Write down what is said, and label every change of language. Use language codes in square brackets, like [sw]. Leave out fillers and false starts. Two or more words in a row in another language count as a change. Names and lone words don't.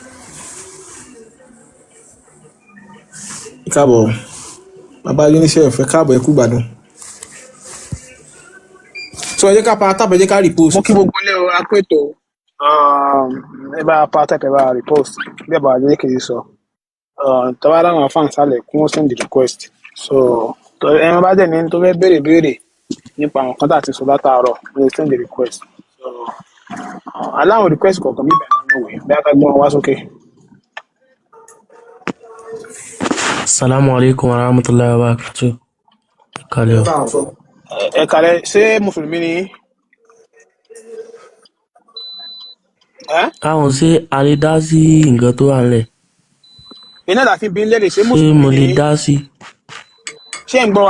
[yo] káàbọ̀ bàbá unicef fẹ́ káàbọ̀ ẹkú gbádùn so ẹ jẹ́ ká pa tábà ẹ jẹ́ ká repost. mo kí gbogbo ilé o apètò ẹ bá pa tábà ẹ bá repost bí ẹ bá jẹ́ kì í sọ tọ́wọ́ aláwọ̀ afáǹsálẹ̀ kún ó [en] send request [yo] so ẹ bá dẹ̀ ní tó fẹ́ béèrè nípa àwọn kan tá a ti sọ látàárọ̀ ní [en] send the request [yo] so aláwọn request kọ̀ọ̀kan bíbẹ̀ nínú ìwé bí a ká gbọ́n wá sókè. [ar] السلام عليكم ورحمة الله وبركاته. [yo] Kalẹ̀ o. Ẹ kalẹ̀ ṣé mùsùlùmí ni? Káwọn ṣé a lè dá sí nǹkan tó wà nílẹ̀? Iná làfi bí ń lérè ṣé Ṣé mùsùlùmí mo lè ni? dá sí? Ṣé ń gbọ́ wa?